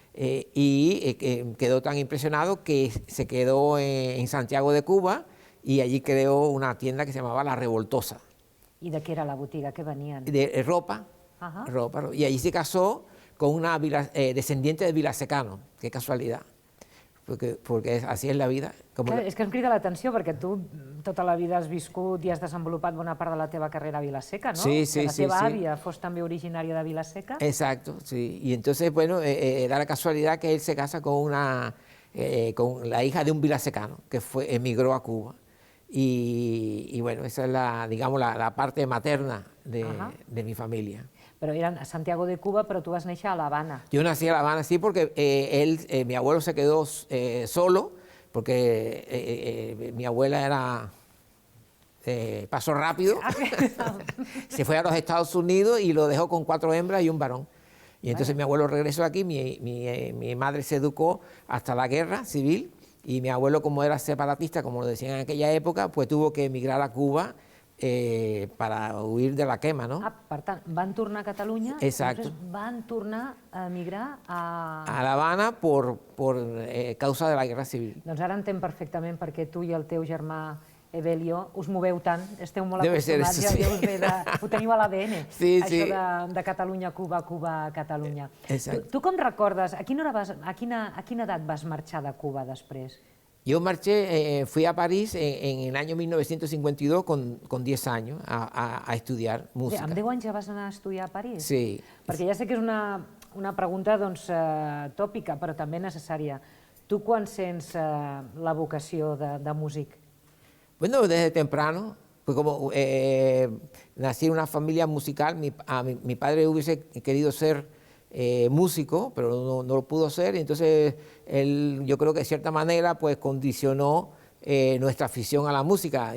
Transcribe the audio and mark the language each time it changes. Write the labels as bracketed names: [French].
[Spanish] Y quedó tan impresionado que se quedó en Santiago de Cuba y allí creó una tienda que se llamaba La Revoltosa. ¿Y de qué era la [Catalan] botiga? ¿Qué venían? [Spanish] De ropa, ropa. Y allí se casó con una descendiente de Vilasecano. Qué casualidad, porque así es la vida. [Catalan] És que em crida l'atenció, perquè tu tota la vida has viscut i has desenvolupat bona part de la teva carrera a Vilaseca, ¿no? [Spanish] Sí, sí, sí. [Catalan] Que la teva àvia fos també originària de Vilaseca. [Spanish] Exacto, sí. Y entonces, bueno, da la casualidad que él se casa con la hija de un vilasecano que emigró a Cuba. Y bueno, esa es digamos, la parte materna de mi familia. [Catalan] Però eren a Santiago de Cuba, però tu vas néixer a La Habana. [Spanish] Yo nací en La Habana, sí, porque mi abuelo se quedó solo, porque mi abuela era paso rápido, se fue a los Estados Unidos y lo dejó con 4 hembras y un varón. Y entonces mi abuelo regresó aquí, mi madre se educó hasta la guerra civil, y mi abuelo, como era separatista, como lo decían en aquella época, pues tuvo que emigrar a Cuba para huir de la quema, ¿no? [Catalan] Ah, per tant, van tornar a Catalunya, [Spanish] Exacto. [Catalan] després van tornar a emigrar a... [Spanish] A La Habana por causa de la guerra civil. [Catalan] Doncs ara entenc perfectament perquè tu i el teu germà Evelio us moveu tant, esteu molt [Spanish] Debe ser [Catalan] acostumats, [Spanish] eso, sí. [Catalan] ja us ve de... Ho teniu a l'ADN, [Spanish] Sí, [Catalan] això [Spanish] sí. [Catalan] de Catalunya, Cuba, Cuba, Catalunya. [Spanish] Exacto. [Catalan] Tu com recordes, a quina edat vas marxar de Cuba després? [Spanish] Yo marché, fui a París en el año 1952 con 10 años a estudiar música. [Catalan] Amb 10 anys ja vas anar a estudiar a París? [Spanish] Sí. [Catalan] Perquè ja sé que és una pregunta doncs, tòpica, però també necessària. Tu quan sents la vocació de músic? [Spanish] Bueno, desde temprano, pues como nací en una familia musical, mi padre hubiese querido ser músico, pero no lo pudo ser, y entonces él, yo creo que de cierta manera, pues condicionó nuestra afición a la música.